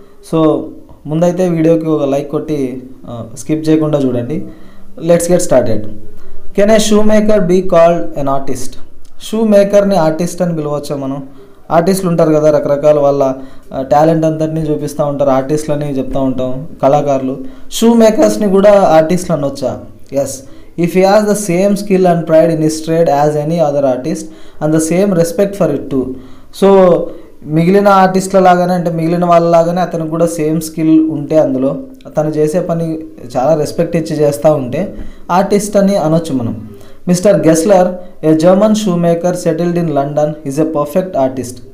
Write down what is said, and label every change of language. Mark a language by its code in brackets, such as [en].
[te] So ముందైతే వీడియోకి ఒక లైక్ కొట్టి స్కిప్ చేయకుండా చూడండి. [en] Let's get started. Can a shoemaker be called an artist? [te] Shoe మేకర్ని artist అని పిలవచ్చా మనం? ఆర్టిస్టులు ఉంటారు కదా, రకరకాల వాళ్ళ టాలెంట్ అంతటినీ చూపిస్తూ ఉంటారు, ఆర్టిస్టులని చెప్తూ ఉంటాం, కళాకారులు. షూ మేకర్స్ని కూడా ఆర్టిస్టులు అనొచ్చా? Yes. [en] If he has the same skill and pride in his trade as any other artist and the same respect for it too. [te] So మిగిలిన ఆర్టిస్టుల లాగానే, అంటే మిగిలిన వాళ్ళలాగానే అతనికి కూడా సేమ్ స్కిల్ ఉంటే, అందులో తను చేసే పని చాలా రెస్పెక్ట్ ఇచ్చి చేస్తూ ఉంటే ఆర్టిస్ట్ అని అనొచ్చు మనం. [en] Mister Gessler, a German shoemaker settled in London, is a perfect artist.